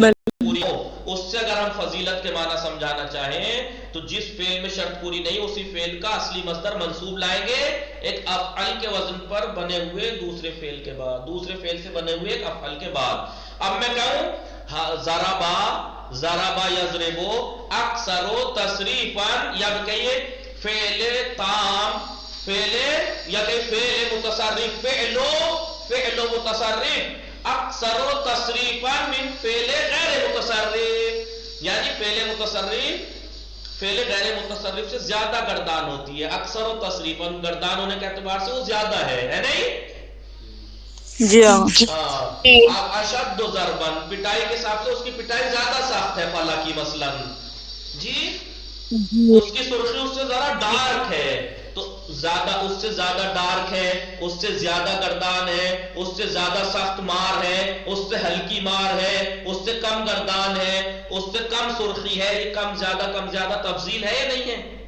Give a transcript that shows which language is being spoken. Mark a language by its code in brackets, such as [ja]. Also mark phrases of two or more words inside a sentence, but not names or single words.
[ur] شرط پوری ہو اس سے اگر ہم فضیلت کے معنی سمجھانا چاہیں تو جس فعل میں شرط پوری نہیں اسی فعل کا اصلی مصدر منصوب لائیں گے ایک افعل کے وزن پر بنے ہوئے دوسرے فعل کے بعد، دوسرے فعل سے بنے ہوئے ایک افعل کے بعد. اب میں کہوں [ar] ضربا، ضربا یضربو، اکثر تصریفا، [ur] یا کہیے فعل تام، فعل یا کہ [ar] فعل متصرف، فعل متصرف اکثر تصریفا من فعل غیر متصرف، [ur] یعنی فعل متصرف فعل غیر متصرف سے زیادہ گردان ہوتی ہے، [ar] اکثر تصریفا [ur] گردان ہونے کے اعتبار سے وہ زیادہ ہے نہیں؟ جی آقا. اب [ar] اشد ضربا، [ur] پٹائی کے حساب سے اس کی پٹائی زیادہ سخت ہے فلا کی مثلا، جی اس کی سرخی اس سے ذرا ڈارک ہے، تو زیادہ اس سے زیادہ ڈارک ہے، اس سے زیادہ گردان ہے، اس سے زیادہ سخت مار ہے، اس سے ہلکی مار ہے، اس سے کم گردان ہے، اس سے کم سرخی ہے، یہ کم زیادہ تفضیل ہے یا نہیں ہے؟